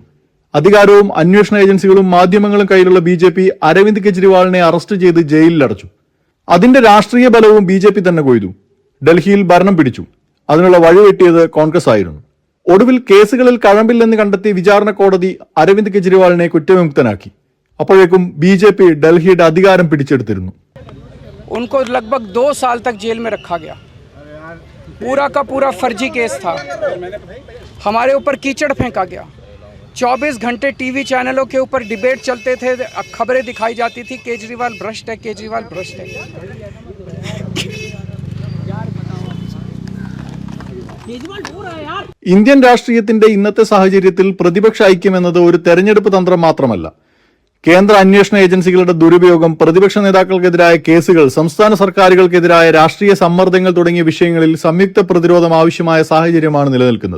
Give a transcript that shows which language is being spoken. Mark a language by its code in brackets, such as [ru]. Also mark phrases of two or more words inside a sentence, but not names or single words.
[ml] അധികാരവും അന്വേഷണ ഏജൻസികളും മാധ്യമങ്ങളും കയ്യിലുള്ള ബി.ജെ.പി അരവിന്ദ് കെജ്രിവാളിനെ അറസ്റ്റ് ചെയ്ത് ജയിലിലടച്ചു. അതിന്റെ രാഷ്ട്രീയ ബലവും ബി.ജെ.പി തന്നെ കൊയ്തു. ഡൽഹിയിൽ ഭരണം പിടിച്ചു. അതിനുള്ള വഴിവെട്ടിയത് കോൺഗ്രസ് ആയിരുന്നു. ഒടുവിൽ കേസുകളിൽ കഴമ്പില്ലെന്ന് കണ്ടെത്തി വിചാരണ കോടതി അരവിന്ദ് കെജ്രിവാളിനെ കുറ്റവിമുക്തനാക്കി. അപ്പോഴേക്കും ബി.ജെ.പി ഡൽഹിയുടെ അധികാരം പിടിച്ചെടുത്തിരുന്നു. [hi] उनको लगभग 2 साल तक जेल में रखा गया. पूरा का पूरा फर्जी केस था. हमारे ऊपर कीचड़ फेंका गया. 24 घंटे टीवी चैनलों के ऊपर डिबेट चलते थे, खबरें दिखाई जाती थी केजरीवाल भ्रष्ट है, केजरीवाल भ्रष्ट है. [ml] ഇന്ത്യൻ രാഷ്ട്രീയത്തിന്റെ ഇന്നത്തെ സാഹചര്യത്തിൽ പ്രതിപക്ഷ ഐക്യം എന്നത് ഒരു തെരഞ്ഞെടുപ്പ് തന്ത്രം മാത്രമല്ല. കേന്ദ്ര അന്വേഷണ ഏജൻസികളുടെ ദുരുപയോഗം, പ്രതിപക്ഷ നേതാക്കൾക്കെതിരായ കേസുകൾ, സംസ്ഥാന സർക്കാരുകൾക്കെതിരായ രാഷ്ട്രീയ സമ്മർദ്ദങ്ങൾ തുടങ്ങിയ വിഷയങ്ങളിൽ സംയുക്ത പ്രതിരോധം ആവശ്യമായ സാഹചര്യമാണ് നിലനിൽക്കുന്നത്.